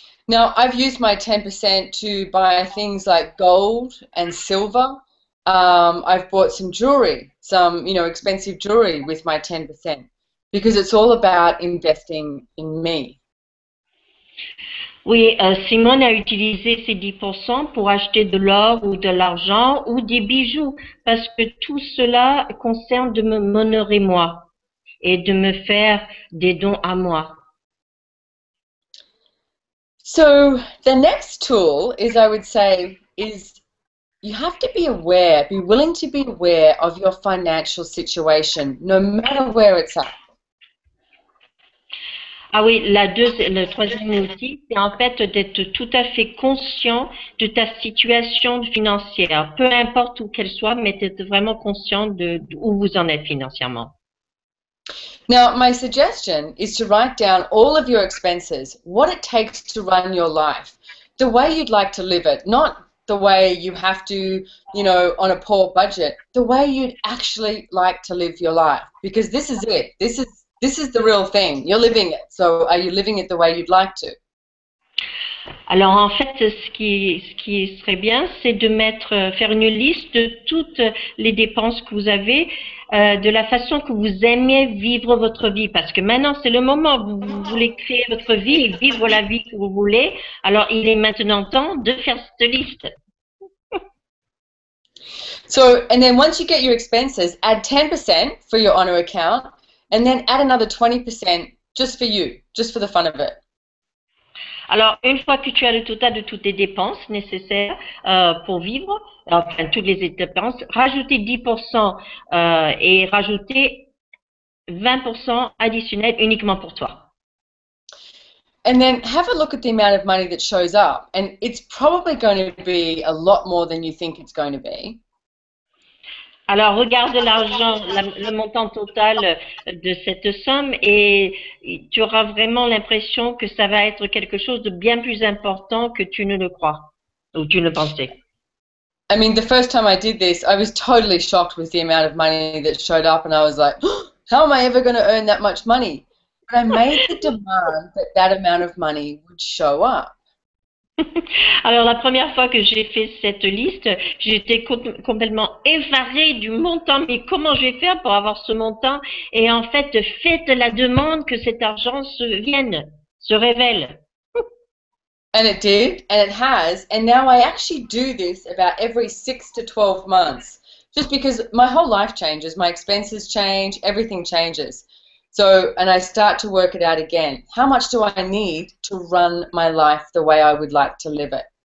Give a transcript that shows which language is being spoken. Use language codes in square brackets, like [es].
[en] Now, I've used my 10% to buy things like gold and silver. I've bought some jewelry, some expensive jewelry with my 10% because it's all about investing in me. [fr] Oui, Simone a utilisé ces 10% pour acheter de l'or ou de l'argent ou des bijoux, parce que tout cela concerne de m'honorer moi et de me faire des dons à moi. [en] So the next tool is, I would say, is you have to be aware, be willing to be aware of your financial situation, no matter where it's at. [fr] Ah oui, le troisième outil, c'est en fait d'être tout à fait conscient de ta situation financière, peu importe où qu'elle soit, mais d'être vraiment conscient de où vous en êtes financièrement. [en] Now, my suggestion is to write down all of your expenses, what it takes to run your life, the way you'd like to live it, not the way you have to, you know, on a poor budget, the way you'd actually like to live your life, because this is it. This is the real thing. You're living it. So are you living it the way you'd like to? [fr] Alors en fait, ce qui serait bien, c'est de faire une liste de toutes les dépenses que vous avez, de la façon que vous aimez vivre votre vie. Parce que maintenant, c'est le moment où vous voulez créer votre vie et vivre la vie que vous voulez. Alors il est maintenant temps de faire cette liste. [en] So, and then once you get your expenses, add 10% for your honor account, and then add another 20% just for you, just for the fun of it. [fr] Alors, une fois que tu as le total de toutes tes dépenses nécessaires pour vivre, enfin toutes les dépenses, rajoutez 10% et rajoutez 20% additionnel uniquement pour toi. [en] And then have a look at the amount of money that shows up, and it's probably going to be a lot more than you think it's going to be. [fr] Alors, regarde l'argent, le montant total de cette somme et tu auras vraiment l'impression que ça va être quelque chose de bien plus important que tu ne le crois ou tu ne pensais. [en] I mean, the first time I did this, I was totally shocked with the amount of money that showed up, and I was like, oh, how am I ever going to earn that much money? But I made the demand that that amount of money would show up. [fr] Alors, la première fois que j'ai fait cette liste, j'étais complètement effarée du montant. Mais comment je vais faire pour avoir ce montant? Et en fait, faites la demande que cet argent se révèle. [en] And it did, and it has, and now I actually do this about every 6 to 12 months, just because my whole life changes, my expenses change, everything changes. So, and I start to work it out again. How much do I need to run my life the way I would like to live it?